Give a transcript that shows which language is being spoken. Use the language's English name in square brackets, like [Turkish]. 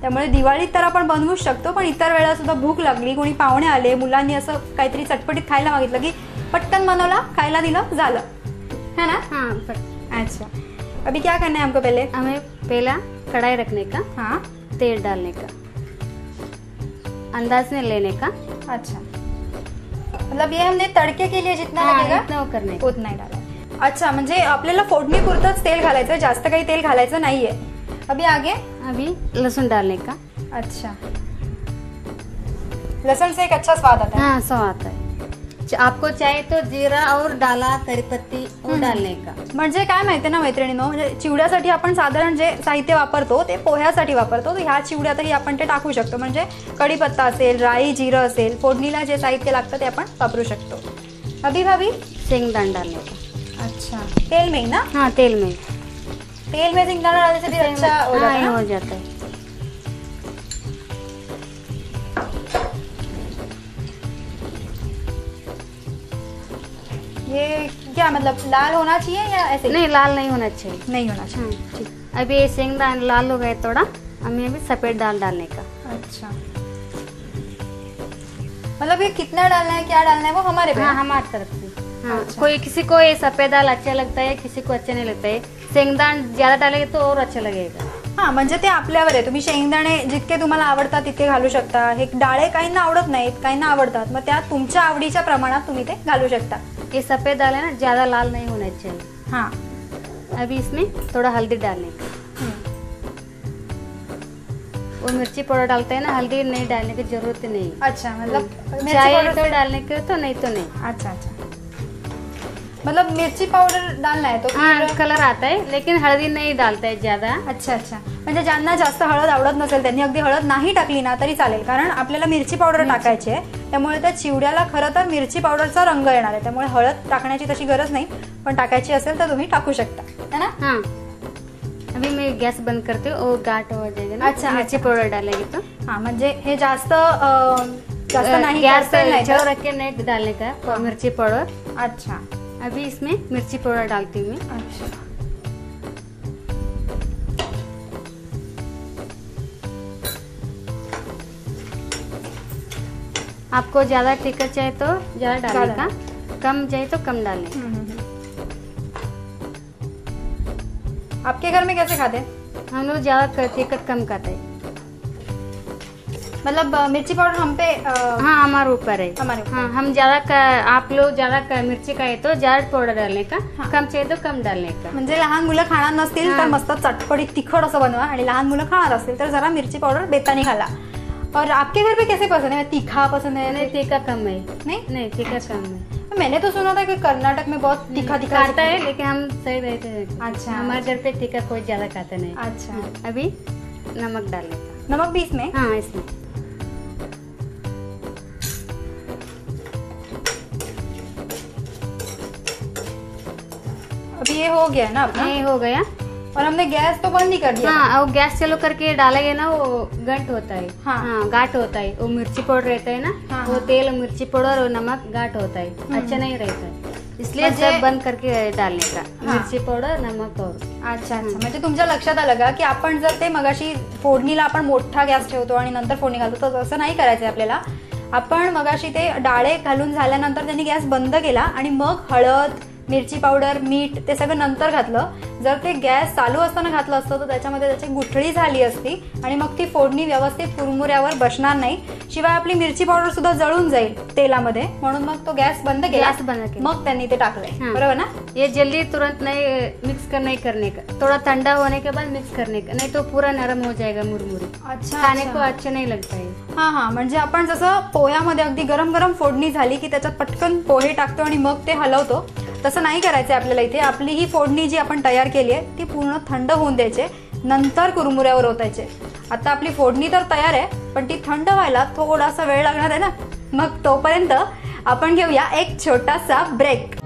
[Marathi] त्यामुळे दिवाळीत तर आपण बनवूच शकतो, पण इतर वेळेला सुद्धा भूक लागली, कोणी पाहुणे आले, मुलांनी असं काहीतरी चटपटीत खायला मागितलं की पटकन बनवला, खायला दिलं, झालं [Hindi] है ना. हाँ. अच्छा, अभी क्या करना है हमको? पहले हमें पहला कढ़ाई रखने का. हाँ. तेल डालने का. अंदाज नहीं लेने का। अच्छा, मतलब ये हमने तड़के के लिए जितना लगेगा इतना वो करने का। उतना ही डाला। [Marathi] अच्छा, म्हणजे आपल्याला फोडणी पुरतच तेल घालायचं, जास्त काही तेल घालायचं नाहीये। [Hindi] अभी आगे अभी लहसुन डालने का। अच्छा, लहसुन से एक अच्छा स्वाद आता है। हाँ, स्वाद आता है। आपको चाहिए तो जीरा और डाला करी पत्ती वो डालने का। [Marathi] म्हणजे काय माहितीये ना मैत्रिणींनो, म्हणजे चिवड्यासाठी आपण साधारण जे साहित्य वापरतो ते पोह्यासाठी वापरतो, तर ह्या चिवड्यातही आपण ते टाकू शकतो। म्हणजे कढीपत्ता असेल, राई, जिरं असेल, फोडणीला जे साहित्य लागतं ते आपण वापरू शकतो। [Hindi] अभी भाभी शेंगदाणा डालने का। अच्छा, तेल में ही ना? हाँ, तेल में शेंगदाणा डालने से भी अच्छा हो जाता है ना? हो जाता है। ये क्या मतलब लाल होना चाहिए या ऐसे? नहीं, लाल नहीं होना चाहिए। नहीं होना चाहिए। हाँ, ठीक। अभी ये शेंगदाना लाल हो गए थोड़ा, हमें अभी सफेद दाल डालने का। अच्छा, मतलब ये कितना डालना है, क्या डालना है, वो हमारे पे? हाँ, हमारी तरफ से। हाँ, अच्छा। कोई किसी को ये सफेद दाल अच्छा लगता है, किसी को अच्छा नहीं लगता है। शेंगदाना ज्यादा डालेंगे तो और अच्छा लगेगा। [Marathi] हा, म्हणजे ते आपल्यावर आहे, तुम्ही शेंगदाणे जितके तुम्हाला आवडतात तितके घालू शकता। हे डाळे काहींना आवडत नाहीत, काहींना आवडतात, मग त्या तुमच्या आवडीच्या प्रमाणात तुम्ही ते घालू शकता। [Hindi] ये सफेद दाल है ना, ज्यादा लाल नहीं होना चाहिए। हाँ, अभी इसमें थोड़ा हल्दी डालने का। वो मिर्ची पाउडर डालते हैं ना, हल्दी नहीं डालने की जरूरत नहीं। अच्छा, मतलब मिर्ची चाहिए पाउडर तो डालने के तो नहीं तो नहीं। अच्छा अच्छा, मतलब मिर्ची पाउडर डालना है तो हाँ, कलर आता है, लेकिन हल्दी नहीं डालता है ज्यादा। [Marathi] अच्छा अच्छा, म्हणजे ज्यांना जास्त हळद आवडत नसेल त्यांनी अगदी हळद नाही टाकली ना तरी चालेल, कारण आपल्याला मिरची पावडर टाकायची आहे, त्यामुळे त्या चिवड्याला खरं तर मिरची पावडरचा रंग येणार आहे, त्यामुळे हळद टाकण्याची तशी गरज नाही, पण टाकायची असेल तर तुम्ही टाकू शकता, [Hindi] है ना? हाँ, अभी मैं गैस बंद करती हूँ, वो गाढ़ हो जाएगा ना। अच्छा, मिर्ची पाउडर डालेंगे तो। [Marathi] हाँ, म्हणजे हे जास्त नाही [Hindi] गैस [Marathi] करता नाही [Hindi] छोड़ [Marathi] तर- [Hindi] रख के नहीं डालने का मिर्ची पाउडर। अच्छा अभी इसमें मिर्ची पाउडर डालती हूँ मैं। अच्छा, आपको ज्यादा तीखा चाहिए तो ज्यादा डालने ज्यादा। का, कम चाहिए तो कम डालने का। आपके घर में कैसे खाते हैं? हम लोग ज्यादा तीखा कम खाते हैं। मतलब मिर्ची पाउडर हम पे हाँ, हमारे ऊपर है। हमारे ऊपर। हाँ, हम आप लोग ज्यादा मिर्ची खाए तो ज्यादा पाउडर डालने का, हाँ। कम चाहिए तो कम डालने का। [Marathi] म्हणजे लहान मुलं खाणार नसतील तर हा. मस्त चटपटीत तिखट असं बनवा, आणि लहान मुलं खाणार असतील तर जरा मिरची पावडर बेतानी घाला। [Hindi] और आपके घर पे कैसे पसंद है, तीखा पसंद है? नहीं, तीखा कम है। नहीं, तीखा कम है। मैंने तो सुना था कि कर्नाटक में बहुत तीखा तीखा खाता है, लेकिन हम सही रहते हैं। अच्छा। हमारे घर पे तीखा कोई ज्यादा खाता नहीं। अच्छा, अभी नमक डालने का। नमक भी इसमें? हाँ, इसमें अभी ये हो गया है ना अपना, ये हो गया। और हमने गैस तो बंद ही कर दिया। हाँ, और गैस चालू करके डालेंगे ना, वो गंट होता है। हाँ। हाँ, गाठ होता है। वो मिर्ची पाउडर रहता है ना, हाँ, वो हाँ। तेल, मिर्ची पाउडर और नमक गाठ होता है, अच्छा नहीं रहता है, इसलिए [Marathi] म्हणजे- [Hindi] सब बंद करके डालने का। हाँ। मिर्ची पाउडर, नमक और [Marathi] अच्छा अच्छा, म्हणजे तुमच्या लक्षात आलं का की आपण जर ते मगाशी फोडणीला आपण मोठा गॅस ठेवतो आणि नंतर फोडणी घालतो, तर तसं नाही करायचंय आपल्याला। आपण मगाशी ते डाळे घालून झाल्यानंतर त्यांनी गॅस बंद केला आणि मग हळद, मिरची पावडर, मीठ ते सगळं नंतर घातलं। जर ते गॅस चालू असताना घातलं असतं तर त्याच्यामध्ये त्याची गुठळी झाली असती आणि मग ती फोडणी व्यवस्थित कुरमुऱ्यावर बसणार नाही, शिवाय आपली मिरची पावडर सुद्धा जळून जाईल तेलामध्ये, म्हणून मग तो गॅस बंद केला, गॅस बंद केला। मग त्यांनी ते टाकलंय, [Hindi] हाँ। [Marathi] बरोबर ना? [Hindi] ये जल्दी तुरंत नहीं करने का, थोड़ा ठंडा होने के बाद मिक्स करने का, नहीं तो पूरा नरम हो जाएगा मुरमुरी, अच्छा, खाने को अच्छा नहीं लगता है। [Marathi] हा हा, म्हणजे आपण जसं पोह्यामध्ये अगदी गरम गरम फोडणी झाली की त्याच्यात पटकन पोहे टाकतो आणि मग ते हलवतो, तसं नाही करायचंय आपल्याला इथे। आपली ही फोडणी जी आपण तयार केली आहे ती पूर्ण थंड होऊन द्यायचे, नंतर कुरमुऱ्यावर ओतायचे। आता आपली फोडणी तर तयार आहे, पण ती थंड व्हायला थोडासा वेळ लागणार आहे ना, मग तोपर्यंत आपण घेऊया एक छोटासा ब्रेक।